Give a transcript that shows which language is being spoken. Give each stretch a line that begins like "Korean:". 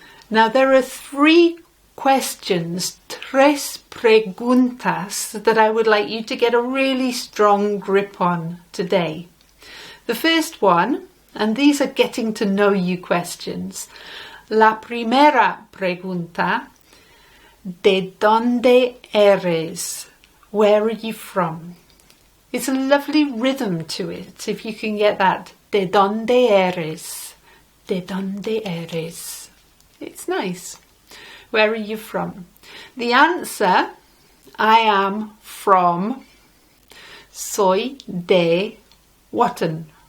English: Now there are 3 questions, 3 preguntas that I would like you to get a really strong grip on today. The first one, and these are getting to know you questions.
Spanish: La primera pregunta, ¿de dónde eres?
English: Where are you from? It's a lovely rhythm to it, if you can get that.
Spanish: ¿De dónde eres? ¿De dónde eres?
English: It's nice. Where are you from? The answer, I am from,
Spanish: soy de Wotton.